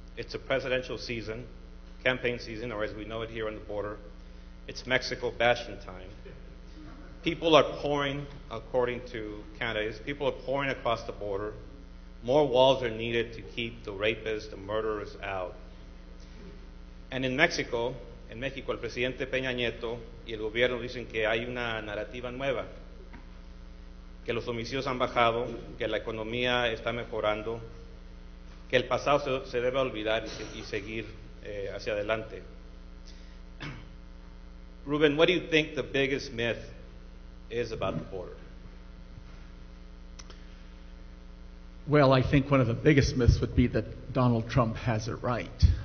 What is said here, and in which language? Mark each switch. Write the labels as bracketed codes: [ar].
[en] It's a presidential season, campaign season, or as we know it here on the border, it's Mexico bashing time. People are pouring, according to candidates, people are pouring across the border. More walls are needed to keep the rapists, the murderers out. And in Mexico, [es] el presidente Peña Nieto y el gobierno dicen que hay una narrativa nueva, que los homicidios han bajado, que la economía está mejorando, que el pasado se debe olvidar y seguir hacia adelante. [en] Ruben, what do you think the biggest myth is about the border? Well, I think one of the biggest myths would be that Donald Trump has it right.